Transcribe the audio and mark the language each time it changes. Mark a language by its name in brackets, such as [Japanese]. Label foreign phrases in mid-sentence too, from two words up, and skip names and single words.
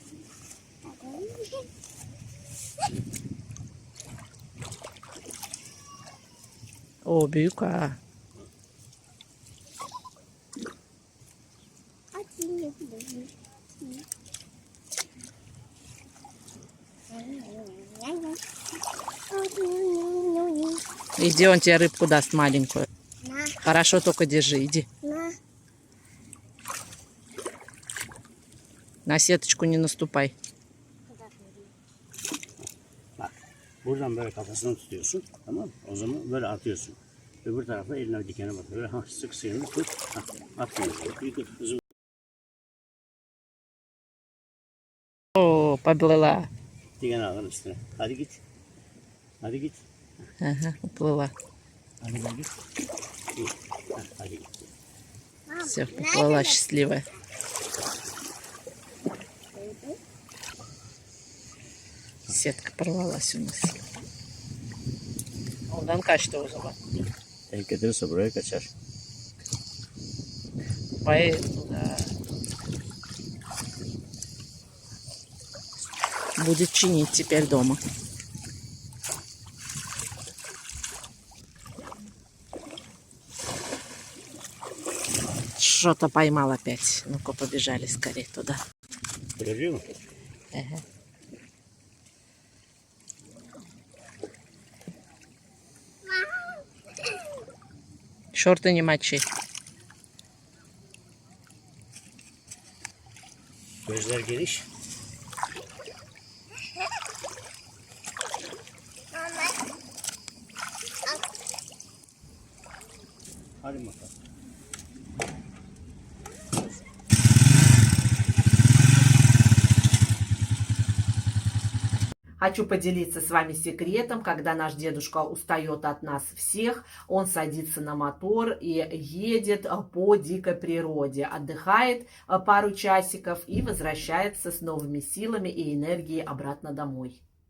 [Turkish] О, büyük ha. [Russian] Иди, он тебе рыбку даст маленькую. Хорошо, только держи, иди. На сеточку не наступай. [Turkish] Bak buradan böyle kafasını tutuyorsun, tamam mı? O zaman böyle atıyorsun. Öbür tarafa eline dikene batır. Böyle sık sıyırını tut. Atmıyorsun. Yıkır. Hızlı. [Russian] О, поплыла. [Turkish] Dikene alın üstüne. Hadi git. Hadi git. [Russian] Ага, уплыла. [Turkish] Hadi böyle. İyi. Heh, hadi gitti. [Russian] Все, уплыла счастливая. Сетка порвалась у нас. [Turkish] Ondan kaçtı o zaman. Denk getirirse buraya kaçar. [Russian] Поэтому, да. Будет чинить теперь дома. Что-то поймал опять. Ну-ка, побежали скорее туда. [Turkish] Görebiliyor musun? [Russian] Ага. Шорты не мочи. [Turkish] Gözler geniş. Hadi bakalım. [Russian] Хочу поделиться с вами секретом, когда наш дедушка устает от нас всех, он садится на мотор и едет по дикой природе, отдыхает пару часиков и возвращается с новыми силами и энергией обратно домой.